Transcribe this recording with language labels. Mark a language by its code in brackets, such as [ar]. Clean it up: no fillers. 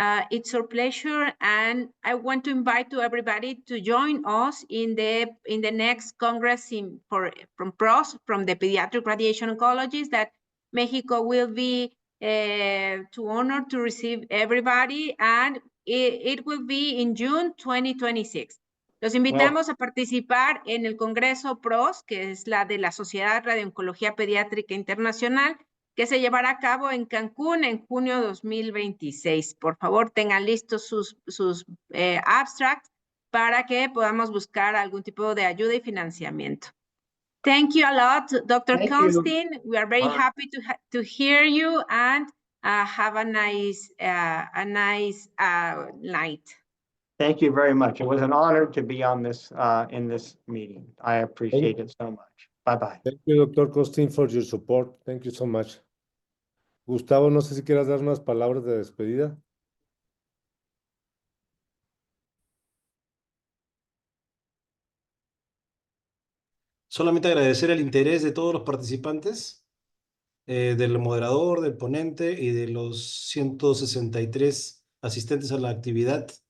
[en] It's our pleasure, and I want to invite to everybody to join us in the next Congress from PROS, from the Pediatric Radiation Oncologists, that Mexico will be to honor to receive everybody, and it will be in June 2026. [es] Los invitamos a participar en el Congreso PROS, que es la de la Sociedad de Radiooncología Pediátrica Internacional, que se llevará a cabo en Cancún en junio 2026. Por favor, tengan listos sus abstracts para que podamos buscar algún tipo de ayuda y financiamiento. [en] Thank you a lot, Dr. Constin. We are very happy to hear you, and have a nice night. Thank you very much. It was an honor to be on this in this meeting. I appreciate it so much. Bye-bye. Thank you, Dr. Costin, for your support. Thank you so much. [es] Gustavo, no sé si quieras dar unas palabras de despedida. Solamente agradecer el interés de todos los participantes, del moderador, del ponente y de los 163 asistentes a la actividad.